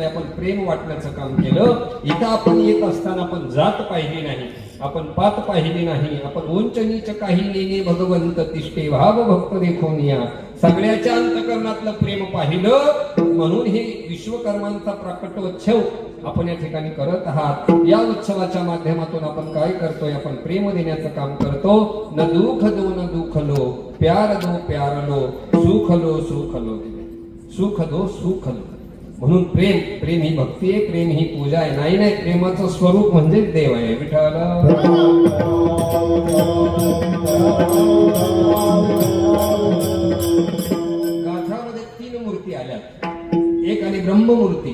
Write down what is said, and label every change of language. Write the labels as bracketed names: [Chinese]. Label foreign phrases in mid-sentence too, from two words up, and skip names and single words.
[Marathi] आपण प्रेम वाटण्याचं काम केलं. इथं आपण येत असताना आपण जात पाहिली नाही, आपण पात पाहिली नाही, आपण उंच नीच काही नेने भगवंत तिष्ठे भाव भक्त देखून या सगळ्याच्या अंतकरणातलं प्रेम पाहिलं. म्हणून हे विश्वकर्मांचा प्रकटोत्सव आपण या ठिकाणी करत आहात. या उत्सवाच्या माध्यमातून आपण काय करतोय? आपण प्रेम देण्याचं काम करतो. [Hindi] न दुःख दो न दुःख लो, प्यार दो प्यार लो, सुख लो सुख लो, सुख दो सुख लो. [Marathi] म्हणून प्रेम, प्रेम ही भक्ती आहे, प्रेम ही पूजा आहे. नाही नाही, प्रेमाचं स्वरूप म्हणजे देव आहे. विठ्ठल गाथामध्ये 3 मूर्ती आल्यात. एक आली ब्रह्ममूर्ती.